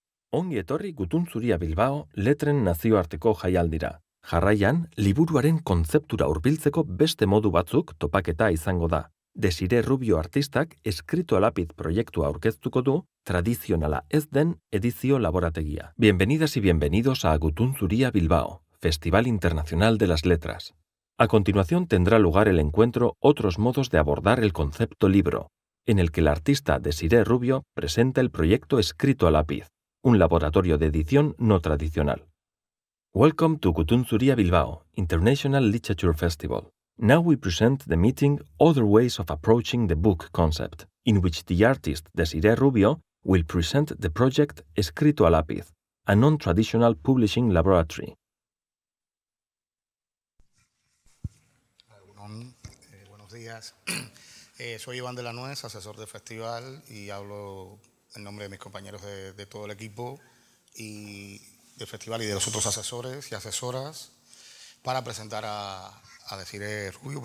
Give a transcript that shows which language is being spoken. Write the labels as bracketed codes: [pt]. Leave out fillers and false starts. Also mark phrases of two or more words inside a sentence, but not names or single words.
[eu] Ongi etorri Gutun Zuria Bilbao letren nazioarteko jaialdira. Jarraian, liburuaren kontzeptura hurbiltzeko beste modu batzuk topaketa izango da. Desire Rubio artistak escrito a lápiz proiektua aurkeztuko du, tradizionala ez den edizio laborategia. [es] Bienvenidas y bienvenidos a Gutun Zuria Bilbao, Festival Internacional de las Letras. A continuación tendrá lugar el encuentro Otros modos de abordar el concepto libro, en el que el artista Desire Rubio presenta el proyecto Escrito a lápiz, un laboratorio de edición no tradicional. [en] Welcome to Gutun Zuria Bilbao, International Literature Festival. Now we present the meeting Other Ways of Approaching the Book concept, in which the artist Desire Rubio will present the project Escrito a lápiz, a non-traditional publishing laboratory. [es] Buenos días. Soy Iván de la Nuez, asesor del festival, y hablo en nombre de mis compañeros de todo el equipo y del festival y de los otros asesores y asesoras para presentar a Desire Rubio.